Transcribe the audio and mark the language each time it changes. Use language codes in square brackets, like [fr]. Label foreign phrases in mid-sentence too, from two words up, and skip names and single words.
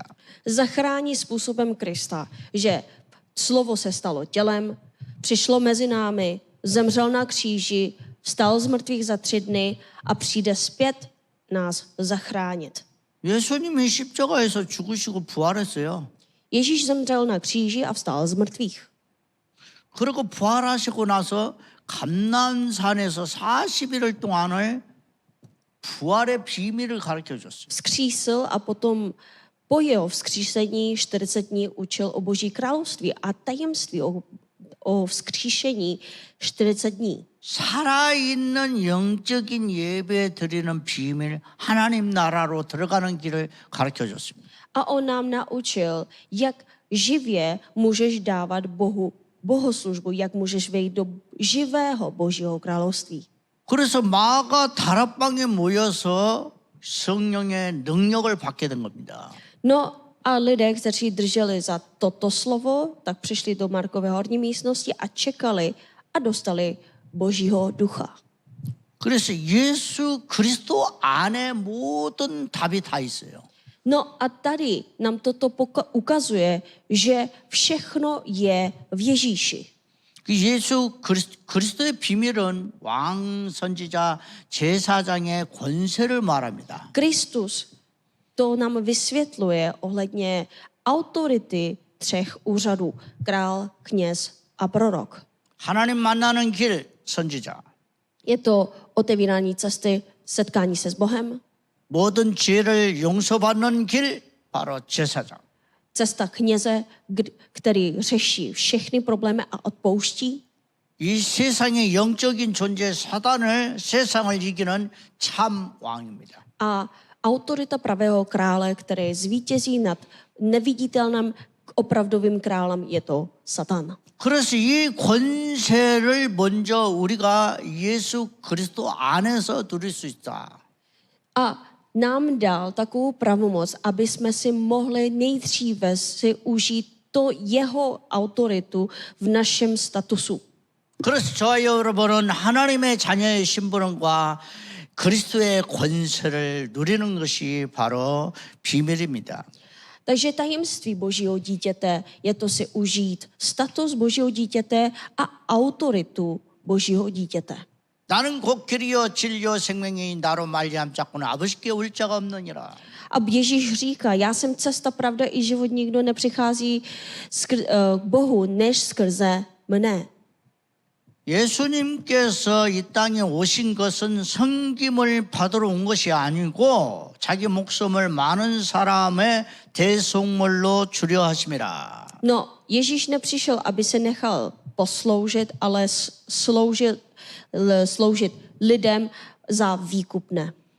[cs] Zachrání způsobem Krista, že slovo se stalo tělem, přišlo mezi námi, zemřel na kříži, vstal z mrtvých za 3 dny a přijde zpět nás zachránit. [ko] 예수님이 십자가에서 죽으시고 부활했어요. [cs] Ježíš zemřel na kříži a vstal z mrtvých. [ko] 그리고 부활하시고 나서 감난산에서 40일을 동안을 부활의 비밀을 가르쳐 줬어요. [cs] Vzkřísil a potom po jeho vzkříšení 40 dní učil o Boží království a tajemství o vzkříšení 40 dní. [ko] 살아있는 영적인 예배 드리는 비밀, 하나님 나라로 들어가는 길을 가르쳐 줬습니다. [cs] A on nám naučil, jak živě můžeš dávat Bohu bohoslužbu, jak můžeš vejít do živého Božího království. [ko] 그래서 마가 다락방에 모여서 성령의 능력을 받게 된 겁니다. [cs] No a lidé, kteří drželi za toto slovo, tak přišli do Markové horní místnosti a čekali a dostali Božího ducha. [ko] 그래서 예수 그리스도 안에 모든 답이 다 있어요. [cs] No a tady nám toto ukazuje, že všechno je v Ježíši. [ko] 그 예수 그리스도의 비밀은 왕 선지자 제사장의 권세를 말합니다. [cs] Kristus to nám vysvětluje ohledně autority 3 úřadů. Král, kněz a prorok. [ko] 하나님 만나는 길 선지자. [cs] Je to otevírání cesty, setkání se s Bohem, [ko] 모든 죄를 용서받는 길 바로 제사장. [cs] cesta kněze, který řeší všechny problémy a odpouští. [ko] 이 세상의 영적인 존재 사단을 세상을 이기는 참 왕입니다. [cs] A autorita pravého krále, který zvítězí nad neviditelným opravdovým králem, je to Satan. [ko] 그래서 이 권세를 먼저 우리가 예수 그리스도 안에서 누릴 수 있다. [cs] A nám dal takovou pravomoc, aby jsme si mohli nejdříve si užít to jeho autoritu v našem statusu. [ko] 그래서 저와 여러분은 하나님의 자녀의 신분과 그리스도의 권세를 누리는 것이 바로 비밀입니다. [cs] Takže tajemství Božího dítěte je to si užít status Božího dítěte a autoritu Božího dítěte. [ko] 나는 곧 길이요 진리요 생명이 나로 말미암자고는 아버지께 올 자가 없느니라. [cs] A Ježíš říká, já jsem cesta, pravda i život, nikdo nepřichází k Bohu, než skrze mne. [ko] 예수님께서 이 땅에 오신 것은 섬김을 받으러 온 것이 아니고 자기 목숨을 많은 사람의 대속물로 주려 하심이라. [cs] No, Ježíš nepřišel, aby se nechal posloužit, ale sloužit lidem za výkupné.